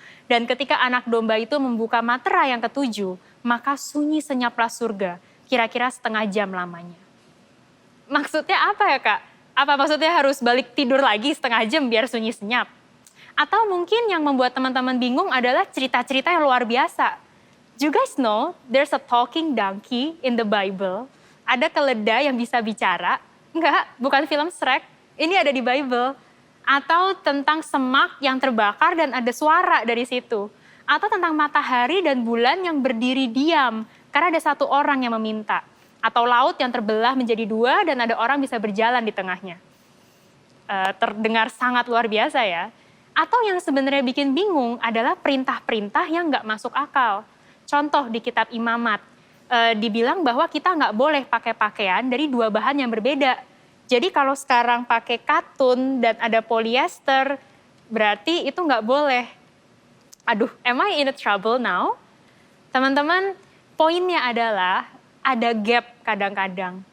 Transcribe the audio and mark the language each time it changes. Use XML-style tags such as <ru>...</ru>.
<id>Dan ketika anak domba itu membuka materai yang ketujuh, maka sunyi senyaplah surga. Kira-kira setengah jam lamanya. Maksudnya apa ya Kak? Apa maksudnya harus balik tidur lagi setengah jam biar sunyi senyap? Atau mungkin yang membuat teman-teman bingung adalah cerita-cerita yang luar biasa.</id> <en>Do you guys know there's a talking donkey in the Bible?</en> <id>Ada keledai yang bisa bicara? Enggak, bukan film Shrek. Ini ada di Bible. Atau tentang semak yang terbakar dan ada suara dari situ. Atau tentang matahari dan bulan yang berdiri diam karena ada satu orang yang meminta. Atau laut yang terbelah menjadi dua dan ada orang bisa berjalan di tengahnya. Terdengar sangat luar biasa ya. Atau yang sebenarnya bikin bingung adalah perintah-perintah yang nggak masuk akal. Contoh di kitab Imamat, dibilang bahwa kita nggak boleh pakai pakaian dari dua bahan yang berbeda. Jadi kalau sekarang pakai katun dan ada polyester, berarti itu nggak boleh.</id> <en>Aduh, am I in a trouble now?</en> <id>Teman-teman, poinnya adalah ada gap kadang-kadang.</id>